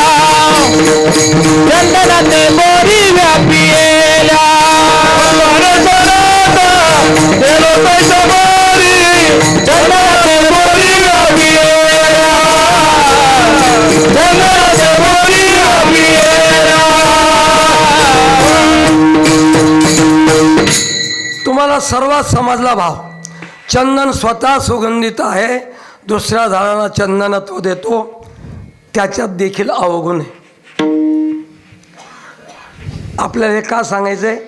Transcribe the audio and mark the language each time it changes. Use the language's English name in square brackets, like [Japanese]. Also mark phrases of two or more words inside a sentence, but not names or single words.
[Marathi] चंदनाते बोरी व्यापिएला. केलो तैशा परी. चंदनाते बोरी व्यापिएला. चंदनाते बोरी व्यापिएला. तुम्हाला सर्वात समजला भाव. चंदन स्वतः सुगंधित आहे, दुसऱ्या झाडाला चंदनत्व देतो त्याच्यात देखील अवगुण आहे. आपल्याला हे का सांगायचं आहे?